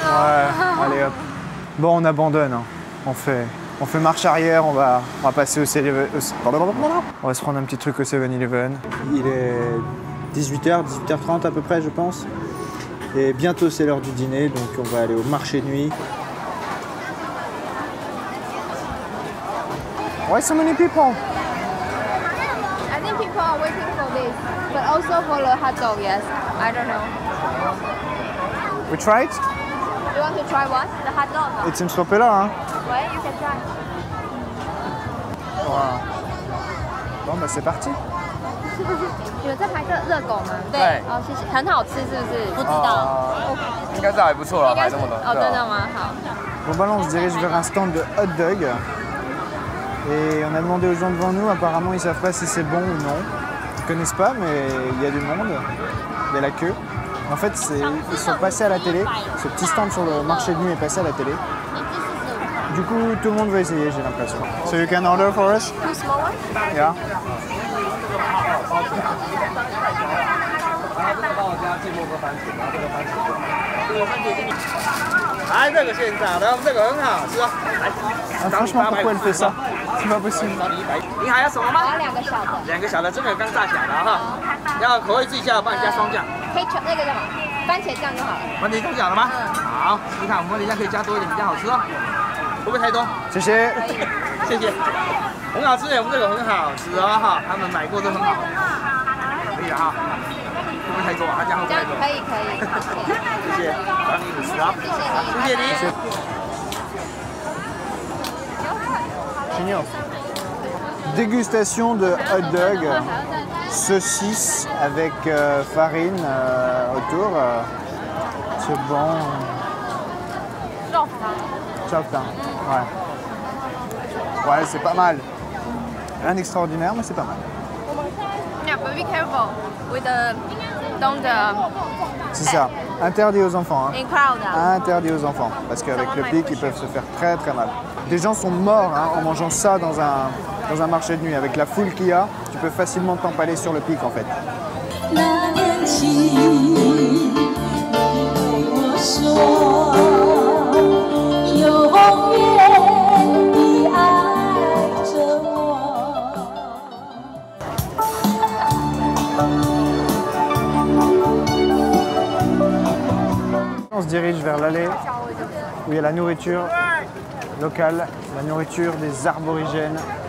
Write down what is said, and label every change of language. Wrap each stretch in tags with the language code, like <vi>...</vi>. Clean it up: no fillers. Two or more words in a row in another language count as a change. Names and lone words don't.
<fr>Ouais, allez hop. Bon, on abandonne. Hein. On fait marche arrière, on va passer au 7-Eleven. On va se prendre un petit truc au 7-Eleven. Il est 18h, 18h30 à peu près, je pense. Et bientôt c'est l'heure du dîner, donc on va aller au marché de nuit.</fr> <en>Why so many people? I think people are waiting for this, but also for the hot dog. Yes, I don't know. We try it? You want to try what? The hot dog? It seems popular,</en> <fr>hein? Ouais,</fr> <en>you can try.</en> <fr>Wow. Bon, bah c'est parti.</fr> <zh>你们在拍热狗吗？对哦，谢谢，很好吃是不是？不知道，应该是还不错了，应该是排这么多。哦，真的吗？好。</zh> <fr>Bon, bah là, on se dirige vers un stand de hot dog. Et on a demandé aux gens devant nous, apparemment ils savent pas si c'est bon ou non. Ils connaissent pas, mais il y a du monde. Il y a la queue. En fait, ils sont passés à la télé. Ce petit stand sur le marché de nuit est passé à la télé. Du coup, tout le monde veut essayer, j'ai l'impression.</fr> <en>So you can order for us? Two small ones? Yeah.</en> <zh>这个帮我加芥末和番茄，然后这个番茄，这个番茄给你。来，这个现炸的，这个很好吃哦。来，</zh> <fr>Franchement, pourquoi elle fait ça? C'est pas possible.</fr> <zh>你还要什么吗？我要2个小的。 2个小的，这个刚炸起来的哈。要口味自己加，我帮你加双酱。可以调那个叫什么？番茄酱就好了。番茄酱讲了吗？好，你看我们番茄酱可以加多一点，比较好吃哦。会不会太多？谢谢。谢谢。很好吃耶，我们这个很好吃哦哈，他们买过都很好。可以了哈。会不会太多啊？这样会不会太多？可以可以，谢谢，帮你50啊。谢谢你。</zh> <fr>Génial. Dégustation de hot dog, saucisse avec farine autour. C'est bon. Chopin. Ouais. Ouais, c'est pas mal. Rien d'extraordinaire, mais c'est pas mal.</fr> <en>Yeah, but be careful with the don't</en> <fr>C'est ça. Interdit aux enfants. Hein.</fr> <en>in crowd.</en> <fr>Interdit aux enfants. Parce qu'avec le pic, ils peuvent se faire très très mal. Des gens sont morts hein, en mangeant ça dans un marché de nuit. Avec la foule qu'il y a, tu peux facilement t'empaler sur le pic en fait. On se dirige vers l'allée où il y a la nourriture locale, la nourriture des aborigènes.</fr>